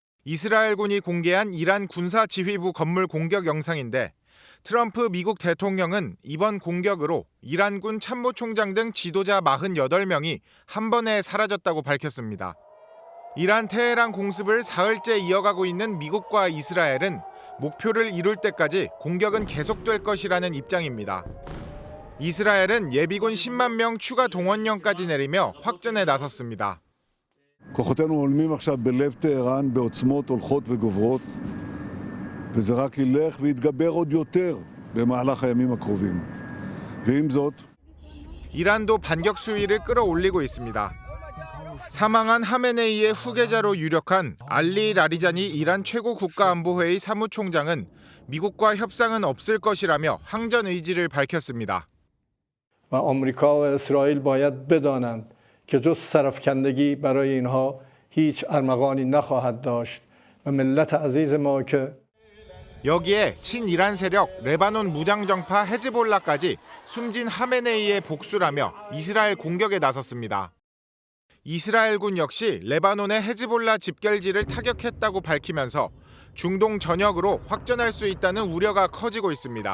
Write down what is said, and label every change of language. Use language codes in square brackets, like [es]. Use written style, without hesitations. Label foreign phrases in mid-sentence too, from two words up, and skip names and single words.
[ko] 이스라엘군이 공개한 이란 군사지휘부 건물 공격 영상인데 트럼프 미국 대통령은 이번 공격으로 이란군 참모총장 등 지도자 48명이 한 번에 사라졌다고 밝혔습니다. 이란 테헤란 공습을 사흘째 이어가고 있는 미국과 이스라엘은 목표를 이룰 때까지 공격은 계속될 것이라는 입장입니다. 이스라엘은 예비군 10만 명 추가 동원령까지 내리며 확전에 나섰습니다. [he] כוחותינו הולמים עכשיו בלב טהרן בעוצמות הולכות וגוברות, וזה רק ילך ויתגבר עוד יותר במהלך הימים הקרובים. ועם זאת, [ko] 이란도 반격 수위를 끌어올리고 있습니다. 사망한 하메네이의 후계자로 유력한 알리 라리자니 이란 최고 국가안보회의 사무총장은 미국과 협상은 없을 것이라며 항전 의지를 밝혔습니다. [fa] و آمریکا و اسرائیل باید بدانند که جز سرافکندگی برای اینها هیچ ارمغانی نخواهد داشت و ملت عزیز ما که [ko] 여기에 친이란 세력 레바논 무장정파 헤즈볼라까지 숨진 하메네이의 복수라며 이스라엘 공격에 나섰습니다. 이스라엘군 역시 레바논의 헤즈볼라 집결지를 타격했다고 밝히면서 중동 전역으로 확전할 수 있다는 우려가 커지고 있습니다.